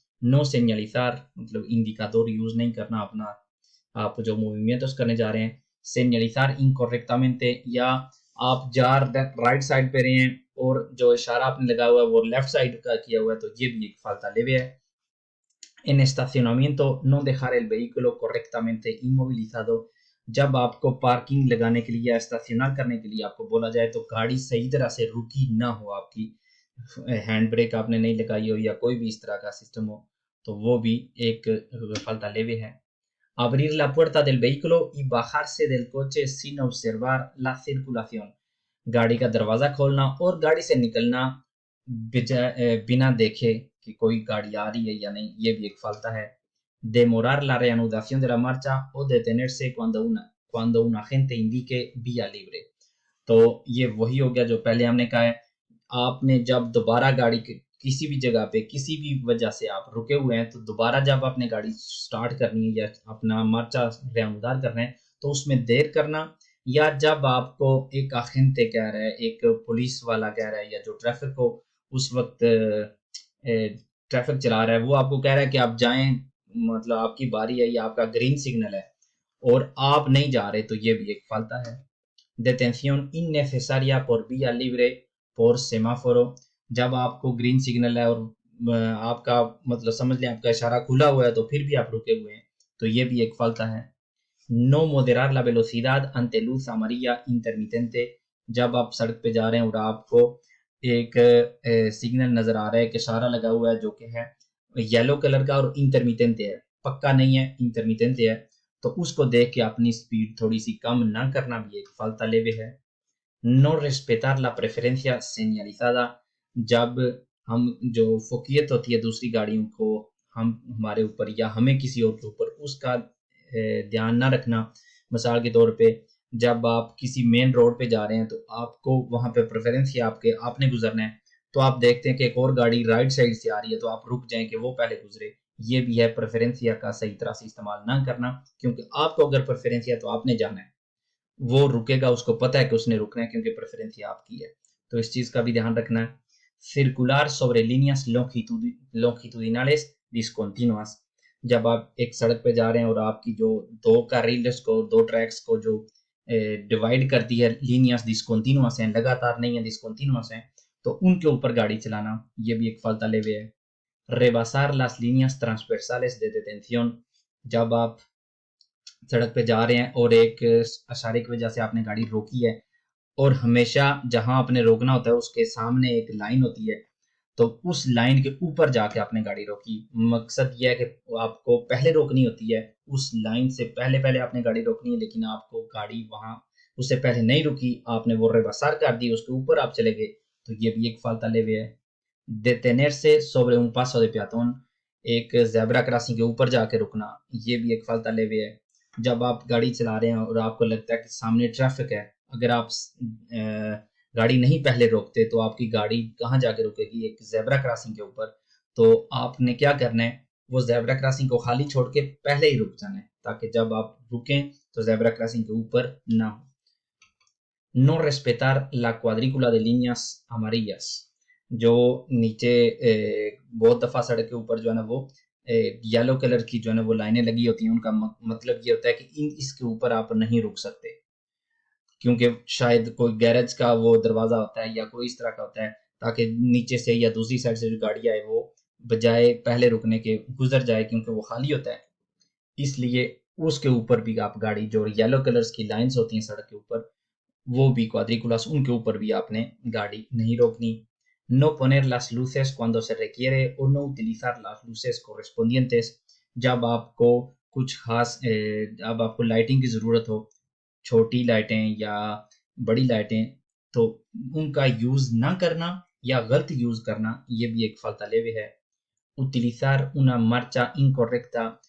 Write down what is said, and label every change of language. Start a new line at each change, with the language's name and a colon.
Hindi: No सेñalizar, मतलब इंडिकाडोर use नहीं करना अपना, आप जो movimientos करने जा रहे हैं। señalizar incorrectamente, या आप राइट साइड पे रहे हैं और जो इशारा आपने लगा हुआ है वो लेफ्ट साइड का किया हुआ है, तो ये भी एक फाल्ता लेवे है।
Spanish: En estacionamiento, no dejar el vehículo correctamente inmovilizado।
Hindi: जब आपको पार्किंग लगाने के लिए या स्टेशनर करने के लिए आपको बोला जाए तो गाड़ी सही तरह से रुकी ना हो, आपकी हैंड ब्रेक आपने नहीं लगाई हो या कोई भी इस तरह का सिस्टम हो, तो वो भी एक falta leve है।
Spanish: Abrir la puerta del vehículo y bajarse del coche sin observar la circulación।
Hindi: गाड़ी का दरवाजा खोलना और गाड़ी से निकलना बिना देखे कि कोई गाड़ी आ रही है या नहीं, ये भी एक falta है।
Spanish: Demorar la reanudación de la marcha o detenerse cuando un agente indique vía libre।
Hindi: तो ये वही हो गया जो पहले हमने कहा है। आपने जब दोबारा गाड़ी के किसी भी जगह पे किसी भी वजह से आप रुके हुए हैं, तो दोबारा जब आपने गाड़ी स्टार्ट करनी है या अपना मार्चा रेआनुदार करना है, तो उसमें देर करना, या जब आपको एक अखिंते कह रहा है, एक पुलिस वाला कह रहा है, या जो ट्रैफिक को उस वक्त ट्रैफिक चला रहा है वो आपको कह रहा है कि आप जाएं, मतलब आपकी बारी है या आपका ग्रीन सिग्नल है और आप नहीं जा रहे, तो ये भी एक फालता है।
Spanish: detención innecesaria por vía libre por semáforo।
Hindi: जब आपको ग्रीन सिग्नल है और आपका मतलब समझ लें आपका इशारा खुला हुआ है तो फिर भी आप रुके हुए हैं, तो ये भी एक फालता है।
Spanish: no moderar la velocidad ante luz amarilla intermitente।
Hindi: जब आप सड़क पे जा रहे हैं और आपको एक सिग्नल नजर आ रहा है, एक इशारा लगा हुआ है जो कि है येलो कलर का और इंटरमिटेंट है, पक्का नहीं है, इंटरमिटेंट है, तो उसको देख के अपनी स्पीड थोड़ी सी कम ना करना भी एक falta leve है।
Spanish: no respetar la preferencia señalizada।
Hindi: जब हम जो फोकियत होती है दूसरी गाड़ियों को हम हमारे ऊपर या हमें किसी और के ऊपर, उसका ध्यान ना रखना। मिसाल के तौर पे जब आप किसी मेन रोड पे जा रहे हैं तो आपको वहां पे प्रेफरेंस या आपके आपने गुजरना है, तो आप देखते हैं कि एक और गाड़ी राइट साइड से आ रही है तो आप रुक जाएं कि वो पहले गुजरे। ये भी है प्रेफरेंसिया का सही तरह से इस्तेमाल ना करना, क्योंकि आपको अगर प्रेफरेंसिया तो आपने जाना है, वो रुकेगा, उसको पता है कि उसने रुकना है क्योंकि प्रेफरेंसिया आपकी है, तो इस चीज का भी ध्यान रखना है।
Spanish: circular sobre líneas longitudinales discontinuas।
Hindi: जब आप एक सड़क पे जा रहे हैं और आपकी जो दो carriles को, दो ट्रैक्स को जो डिवाइड करती है, líneas discontinuas हैं, लगातार नहीं है, discontinuas हैं, तो उनके ऊपर गाड़ी चलाना ये भी एक falta leve है।
Spanish: rebasar las líneas transversales de detención।
Hindi: जब आप सड़क पे जा रहे हैं और एक इशारे की वजह से आपने गाड़ी रोकी है, और हमेशा जहां आपने रोकना होता है उसके सामने एक लाइन होती है, तो उस लाइन के ऊपर जाके आपने गाड़ी रोकी। मकसद यह है कि आपको पहले रोकनी होती है, उस लाइन से पहले पहले आपने गाड़ी रोकनी है, लेकिन आपको गाड़ी वहां उससे पहले नहीं रुकी, आपने वो रेबासार कर दी, उसके ऊपर आप चले गए, तो ये भी एक फाल्ता लेवे है।
Spanish: detenerse sobre un paso de peatón।
Hindi: एक जेब्रा क्रॉसिंग के ऊपर जाके रुकना, ये भी एक फाल्ता लेवे है। जब आप गाड़ी चला रहे हैं और आपको लगता है कि सामने ट्रैफिक है, अगर आप गाड़ी नहीं पहले रोकते तो आपकी गाड़ी कहाँ जाके रुकेगी, एक जेब्रा क्रॉसिंग के ऊपर, तो आपने क्या करना है, वो जेब्रा क्रॉसिंग को खाली छोड़ के पहले ही रुक जाना है, ताकि जब आप रुकें तो जेब्रा क्रॉसिंग के ऊपर ना हो।
Spanish: no respetar la cuadrícula de líneas amarillas।
Hindi: जो नीचे बहुत दफा सड़क के ऊपर जो है ना वो येलो कलर की जो है ना वो लाइनें लगी होती हैं, उनका मतलब ये होता है कि इसके ऊपर आप नहीं रुक सकते, क्योंकि शायद कोई गैरेज का वो दरवाजा होता है या कोई इस तरह का होता है, ताकि नीचे से या दूसरी साइड से जो गाड़ी आए वो बजाय पहले रुकने के गुजर जाए, क्योंकि वो खाली होता है, इसलिए उसके ऊपर भी आप गाड़ी, जो येलो कलर्स की लाइंस होती हैं सड़क के ऊपर, वो भी cuadrículas, उनके ऊपर भी आपने गाड़ी नहीं रोकनी।
Spanish: no poner las luces cuando se requiere o no utilizar las luces correspondientes।
Hindi: जब आपको कुछ खास जब आपको लाइटिंग की ज़रूरत हो, छोटी लाइटें या बड़ी लाइटें, तो उनका यूज़ ना करना या गलत यूज़ करना ये भी एक falta leve है।
Spanish: utilizar una marcha incorrecta।